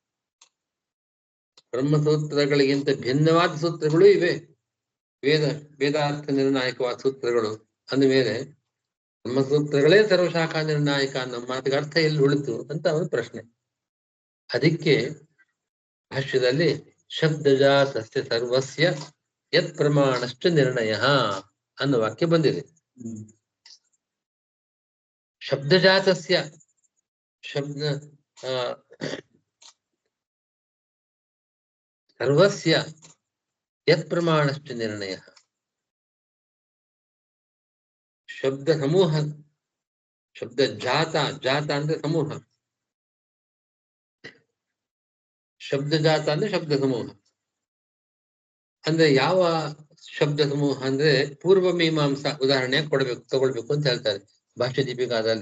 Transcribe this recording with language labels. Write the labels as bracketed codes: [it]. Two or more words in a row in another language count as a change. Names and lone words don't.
[kn] ಬ್ರಹ್ಮಸೂತ್ರಗಳಿಗಿಂತ ಭಿನ್ನವಾದ ಸೂತ್ರಗಳು ಇವೆ. ವೇದಾರ್ಥ ನಿರ್ಣಾಯಕವಾದ ಸೂತ್ರಗಳು ಅಂದಮೇಲೆ ಬ್ರಹ್ಮಸೂತ್ರಗಳೇ ಸರ್ವಶಾಖಾ ನಿರ್ಣಾಯಕ ಅನ್ನೋ ಮಾತಿಗೆ ಅರ್ಥ ಎಲ್ಲಿ ಉಳಿತು ಅಂತ ಒಂದು ಪ್ರಶ್ನೆ. ಅದಕ್ಕೆ ಭಾಷ್ಯದಲ್ಲಿ [sa] ಶಬ್ದಜಾತಸ್ಯ ಸರ್ವಸ್ಯ ಯತ್ ಪ್ರಮಾಣಶ್ಚ ನಿರ್ಣಯ [kn] ಅನ್ನೋ ವಾಕ್ಯ ಬಂದಿದೆ. [sa] ಶಬ್ದಜಾತಸ್ಯ ಶಬ್ದ ಸರ್ವಸ್ಯ ಯತ್ ಪ್ರಮಾಣಶ್ಚ ನಿರ್ಣಯ. [kn] ಶಬ್ದ ಸಮೂಹ, ಶಬ್ದ ಜಾತ, ಜಾತ ಅಂದ್ರೆ ಸಮೂಹ, ಶಬ್ದ ಜಾತ ಅಂದ್ರೆ ಶಬ್ದ ಸಮೂಹ. ಅಂದ್ರೆ ಯಾವ ಶಬ್ದ ಸಮೂಹ ಅಂದ್ರೆ ಪೂರ್ವ ಮೀಮಾಂಸಾ ಉದಾಹರಣೆ ತಗೊಳ್ಬೇಕು ಅಂತ ಹೇಳ್ತಾರೆ ಭಾಷ್ಯ ದೀಪಿಕಾದಲ್ಲಿ.